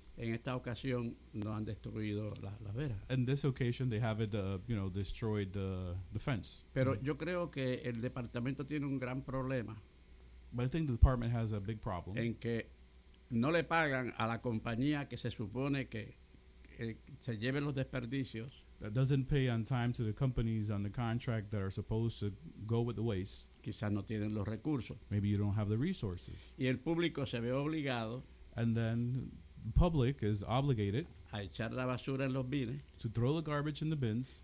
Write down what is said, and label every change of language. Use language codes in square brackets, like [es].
[es] En esta ocasión no han destruido la vera. [en] In this occasion they haven't destroyed the fence. [es] Pero yo creo que el departamento tiene un gran problema. [en] But I think the department has a big problem. [es] En que no le pagan a la compañía que se supone que se lleve los desperdicios. [en] That doesn't pay on time to the companies on the contract that are supposed to go with the waste. [es] Quizás no tienen los recursos. [en] Maybe you don't have the resources. [es] Y el público se ve obligado. [en] And then public is obligated [es] a echar la basura en los bines, [en] to throw the garbage in the bins.